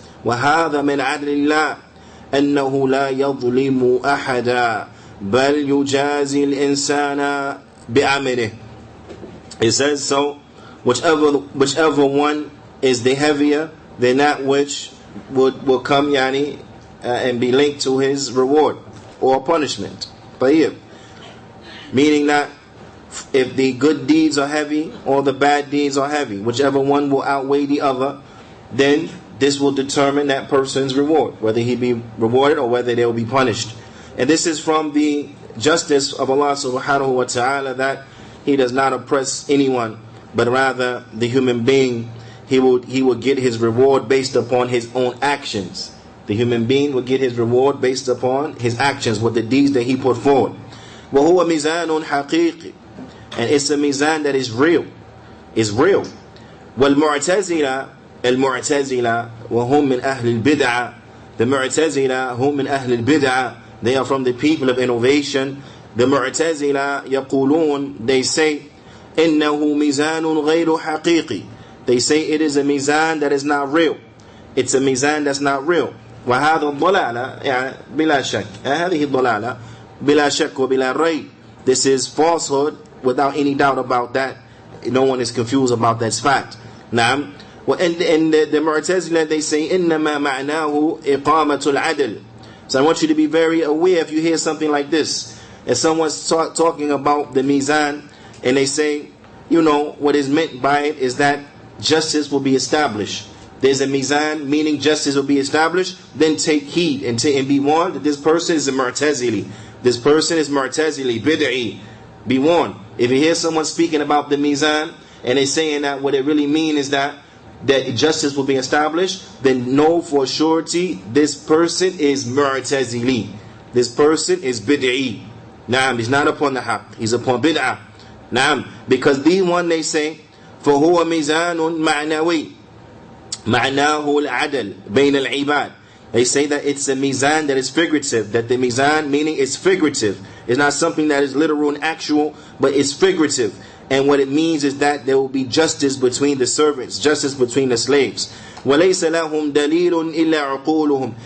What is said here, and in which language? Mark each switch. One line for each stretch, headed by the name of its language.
Arabic: وهذا من عدل الله أنه لا يظلم أحدا بل يجازي الإنسان بعمله.
English: It says, so whichever one is the heavier, then that which will come and be linked to his reward or punishment. Meaning that if the good deeds are heavy or the bad deeds are heavy, whichever one will outweigh the other, then this will determine that person's reward, whether he be rewarded or whether they will be punished. And this is from the justice of Allah subhanahu wa ta'ala, that He does not oppress anyone, but rather the human being, he will get his reward based upon his own actions. The human being will get his reward based upon his actions, with the deeds that he put forward.
Arabic: وَهُوَ مِيزَانٌ حَقِيقِ,
English: and it's a mizan that is real. It's real.
Arabic: وَالْمُعْتَزِلَةِ الْمُعْتَزِلَةِ وَهُمْ مِنْ أَهْلِ الْبِدْعَةِ.
English: The Mu'tazila,
Arabic: هُمْ مِنْ أَهْلِ الْبِدْعَةِ,
English: they are from the people of innovation.
Arabic: The Mu'tazila يقولون,
English: they say,
Arabic: إِنَّهُ مِيزَانٌ غَيْرُ حَقِيقِ.
English: They say it is a mizan that is not real. It's a mizan that's not real.
Arabic: وَهَذَا الضَّلَالَ بِلَا شَكٍّ. هذه الضَّلَالَ بِلَا شَكٍّ وَبِلَا رَيْبٍ.
English: This is falsehood without any doubt about that. No one is confused about that fact. Naam. And the Mu'tazila, they say,
Arabic: إِنَّمَا مَعْنَاهُ إِقَامَةُ الْعَدْلِ.
English: So I want you to be very aware if you hear something like this. If someone's talking about the mizan, and they say, what is meant by it is that justice will be established. There's a mizan, meaning justice will be established. Then take heed and be warned that this person is a Mu'tazili. this person is Mu'tazili, Bid'i. Be warned. If you hear someone speaking about the Mizan, and they're saying that what it really means is that justice will be established, then know for surety this person is Mu'tazili. This person is Bid'i. Naam, he's not upon the haqq, he's upon bid'ah.
Arabic: Naam,
English: because the one they say,
Arabic: فَهُوَ مِزَانٌ مَعْنَوِي مَعْنَاهُ الْعَدَلِ بَيْنَ الْعِبَادِ.
English: They say that it's a mizan that is figurative, that the mizan meaning is figurative. It's not something that is literal and actual, but it's figurative. And what it means is that there will be justice between the servants, justice between the slaves.
Arabic: وَلَيْسَ لَهُمْ دَلِيلٌ إِلَّا عُقُولُهُمْ.